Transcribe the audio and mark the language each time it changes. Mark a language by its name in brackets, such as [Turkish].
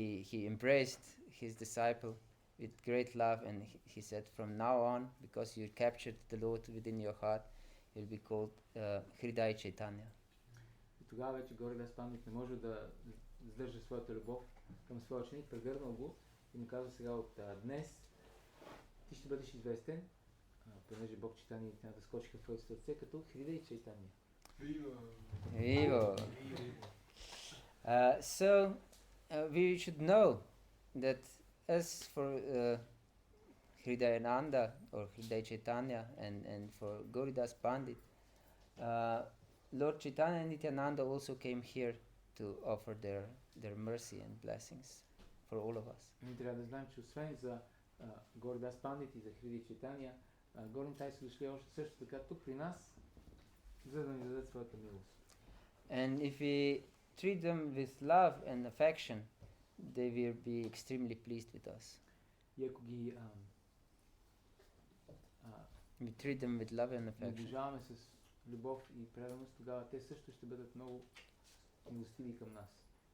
[English] He embraced his disciple with great love and he said, from now on, because you captured the Lord within your heart, you'll be called Hriday Chaitanya. [Bulgarian] И тогава вече Gauridas Pandit не може да сдържа своята любов към своя ученик, прегърнал го и му казва сега от днес ти ще бъдеш известен, понеже Бог Чайтания и Нитянанда скочиха в твоето сърце като Хридай Чайтания. Viva! [English] So we should know that as for Hridayananda or Hriday Chaitanya and for Gauridas Pandit, Lord Chaitanya and Nityananda also came here to offer their mercy and blessings for all of us. [Bulgarian] Ние трябва да знаем, че освен за Gauridas Pandit и за Хридай Чайтания, Gaura Nitai са дошли още също така тук при нас, за да ни дадат своята милост. [English] And if we treat them with love and affection, they will be extremely pleased with us. [Bulgarian] И ако ги [English] We treat them with love and affection. [Bulgarian] обожаваме с любов и преданост, тогава те също ще бъдат много милостиви към нас.